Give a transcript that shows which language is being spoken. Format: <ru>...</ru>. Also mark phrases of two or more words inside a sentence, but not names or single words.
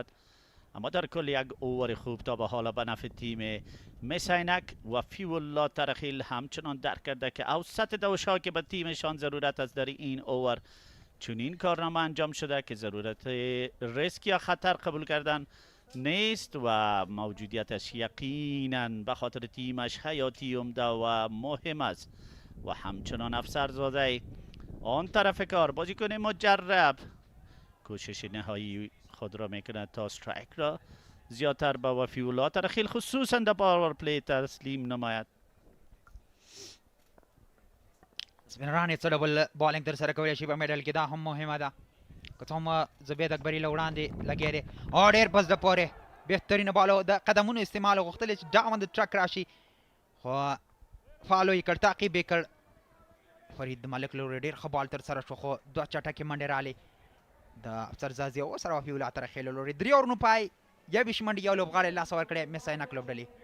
<fa>اما در کل یک اوور خوب تا به حالا به نفع تیم میس-e-Ainak وفی الله ترخیل همچنان درک کرده که اوسط دوش‌ها که به تیمشان ضرورت است در این اوور چنین کارنامه انجام شده که ضرورت ریسک یا خطر قبول کردن نیست و موجودیتش یقینا به خاطر تیمش حیاتی عمده و مهم است. و همچنان افسر زاده آن طرف کار بازیکن مجرب کوشش نهایی خود را میکند تا استرایک را زیادتر به وفی الله ترخیل خصوصا در</fa> <en>power play</en> <fa>تسلیم نماید.</fa> <ps>سپینران یې څه ډول بالینګ ترسره کولی شي په میډل کې دا هم مهمه ده که څه هم زبید اکبري له وړاندې لګیا دی او ډېر پس د پورې بهترینه بالو د قدمونو استعمال غوښتل چې ډاون د ټرک راشي خو فالو یې کړ تعقیب یې کړ فرید ملک لورې ډېر ښه بال ترسره شو خو 2 چټکې منډې رالې د افسر زازي او سره وفي الله ترخیل لورې 3 اورونو پای 21 منډې یو لوبغاړی لاسه ورکړی میس-e-Ainak لوبډلې.</ps>